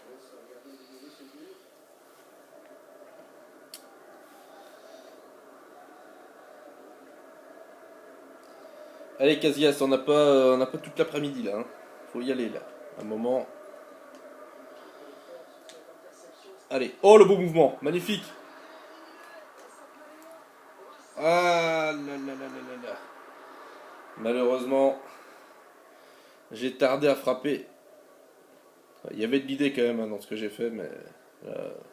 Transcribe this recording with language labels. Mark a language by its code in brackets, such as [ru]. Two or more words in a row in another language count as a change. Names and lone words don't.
[fr] Allez, Casillas, on n'a pas toute l'après-midi là, hein. Faut y aller là. Un moment. Allez. Oh, le beau mouvement. Magnifique. Ah là là là là là là. Malheureusement, j'ai tardé à frapper. Il y avait de l'idée quand même hein, dans ce que j'ai fait, mais. euh,